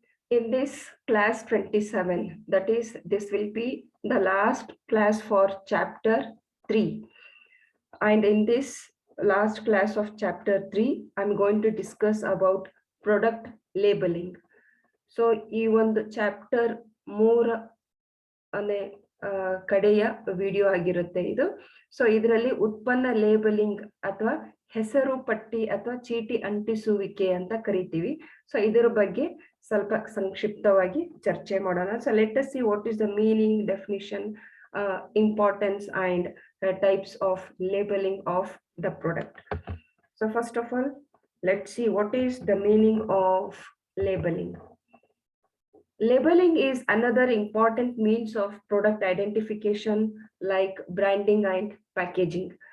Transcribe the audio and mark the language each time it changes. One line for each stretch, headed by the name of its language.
English: In this class 27, that is, this will be the last class for chapter 3. And in this last class of chapter 3, I'm going to discuss about product labeling.
Kannada: So, ಈ ಒಂದು chapter 3 ಕಡೆಯ video ಆಗಿರುತ್ತೆ ಇದು. So ಇದರಲ್ಲಿ ಉತ್ಪನ್ನ labelling ಅಥವಾ ಹೆಸರು ಪಟ್ಟಿ ಅಥವಾ ಚೀಟಿ ಅಂಟಿಸುವಿಕೆ ಅಂತ ಕರಿತೀವಿ. ಸೊ ಇದರ ಬಗ್ಗೆ ಸ್ವಲ್ಪ ಸಂಕ್ಷಿಪ್ತವಾಗಿ ಚರ್ಚೆ ಮಾಡೋಣ.
English: So let us see what is the meaning, definition, importance and types of labeling of the product. So first of all, let's see what is the meaning of labeling. Labeling is another important means of product identification like branding and packaging.